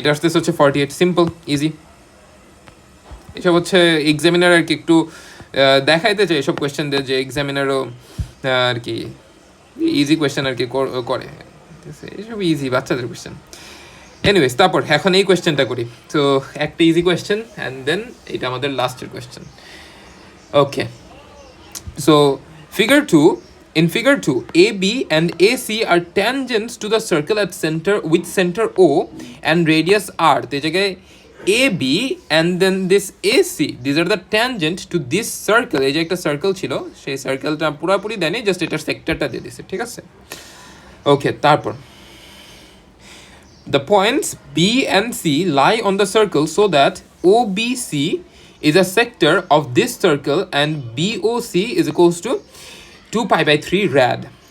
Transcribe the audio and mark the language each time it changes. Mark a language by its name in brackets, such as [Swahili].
[Bangla] এটা আসতেছে হচ্ছে 48, সিম্পল ইজি। এসব হচ্ছে এক্সামিনার আর কি একটু দেখাইতে চাই এসব কোয়েশ্চেনদের, যে এক্সামিনারও আর কি ইজি কোয়েশ্চেন আর কি করে, ঠিক আছে? এসব ইজি বাচ্চাদের কোয়েশ্চেন। এনিওয়েজ, তারপর এখন এই কোয়েশ্চেনটা করি। তো একটা ইজি কোয়েশ্চেন অ্যান্ড দেন এটা আমাদের লাস্টের question. [English] Okay, so figure 2. In figure 2, AB and AC are tangents to the circle at center with center O and radius r. [Bangla] তো এই জায়গায় [English] AB and then this AC, these are the tangent to this circle. [Bangla] এই যে একটা circle ছিল, সেই সার্কেলটা পুরোপুরি দেয়নি, জাস্ট এটার সেক্টরটা দিয়ে দিছে, ঠিক আছে? [English] okay, [Bangla] তারপর [English] the points B and C lie on the circle so that OBC is a sector of this circle and BOC is equals to 2 pi by 3 rad.